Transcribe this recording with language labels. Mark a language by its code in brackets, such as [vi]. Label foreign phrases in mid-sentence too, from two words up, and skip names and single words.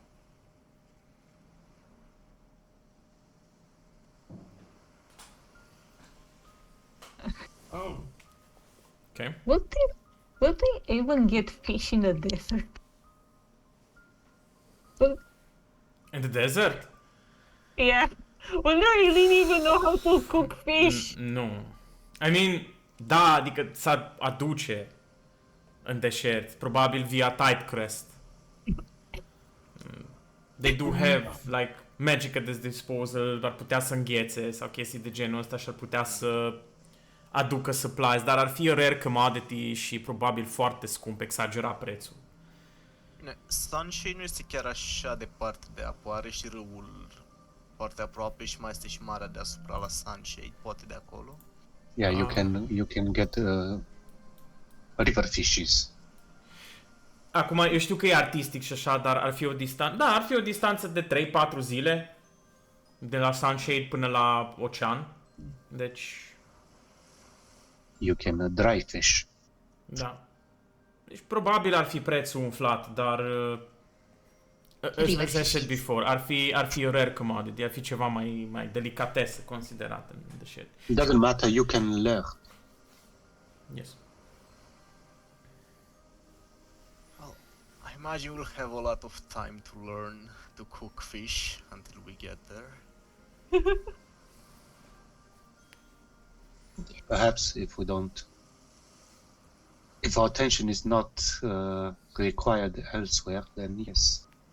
[en] Oh, Okay. Would they even get fish in the desert? In the desert? Yeah. Well, no, you didn't even know how to cook fish. [ro] Nu. [en] I mean, [ro] da, adică s-ar aduce în deșert, probabil via Tidecrest. [en] They do have, like, magic at this disposal, [ro] ar putea să înghețe sau chestii de genul ăsta și ar putea să aducă supplies, dar ar fi [en] a rare commodity [ro] și probabil foarte scump, exagerat prețul. Bine, Sunshine nu este chiar așa departe de apă, are și râul foarte aproape și mai este și marea deasupra la Sunshine, poate de acolo. [en] Yeah, you can get river fishes. [ro] Acum, eu știu că e artistic și așa, dar ar fi o distanță... Da, ar fi o distanță de 3-4 zile de la Sunshade până la ocean. Deci, [en] You can dry fish. [ro] da. Deci probabil ar fi prețul umflat, dar [en] as I said before, [ro] ar fi [en] a rare commodity, [ro] ar fi ceva mai delicatesă considerată în deșert. [en] It doesn't matter, you can learn. Yes. Well, I imagine we'll have a lot of time to learn to cook fish until we get there. Perhaps if our attention is not required elsewhere, then yes.